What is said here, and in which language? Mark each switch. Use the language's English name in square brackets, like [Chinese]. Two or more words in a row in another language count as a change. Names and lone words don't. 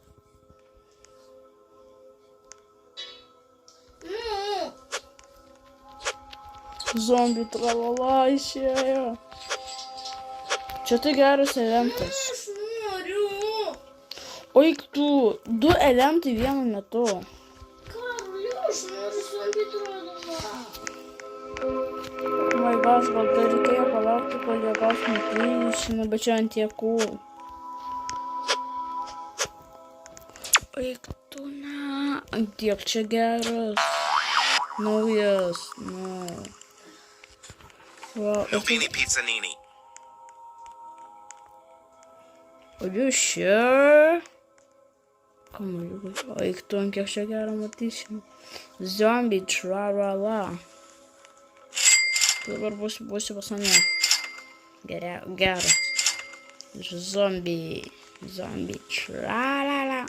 [Lithuanian] Zombie tralala išėjo. Čia tai geras elementas. Aš noriu. Oik tu, 2 elementai vienu metu. Karoli, aš noriu zombie tralala. [English] My gosh, [Lithuanian] gal tai reikėjo palaukti, kol jie gaus nutrišimą, bet čia ant tiekų. Oik tu, na. Ant tiek čia geras. Naujas, na. Wow, Lupini pizzanini. [English] Are you sure? [Lithuanian] Kamuoliukai. Oik tu, ant kiek čia gerą matysim. Zombie tralala. Dabar būsiu pas mane. Geras. Zombie tralala.